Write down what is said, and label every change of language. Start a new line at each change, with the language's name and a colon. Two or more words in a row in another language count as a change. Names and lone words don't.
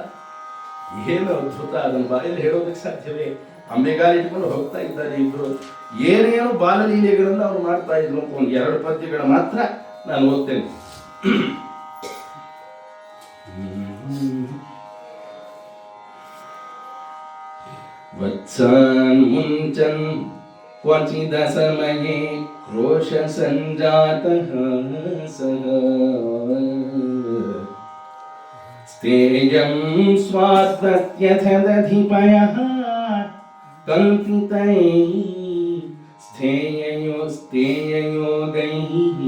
Kannada: ಏನು ಅದ್ಭುತ! ಅದನ್ನು ಬಾಯಲ್ಲಿ ಹೇಳೋದಕ್ಕೆ ಸಾಧ್ಯವೇ? ಅಂಬೆಗಾಲಿಟ್ಕೊಂಡು ಹೋಗ್ತಾ ಇದ್ದಾರೆ ಇಬ್ಬರು. ಏನೇನು ಬಾಲಲೀಲೆಗಳನ್ನು ಅವ್ರು ಮಾಡ್ತಾ ಇದ್ರು ಅಂತ ಒಂದು 2 ಪದ್ಯಗಳು ಮಾತ್ರ ನಾನು ಓದ್ತೇನೆ.
Sanskrit: वत्सान्मुञ्चन् क्वचिदसमये क्रोशसञ्जातः सः स्तेयं स्वात्मत्यथ दधिपयः कल्पितैः स्थेययोगैः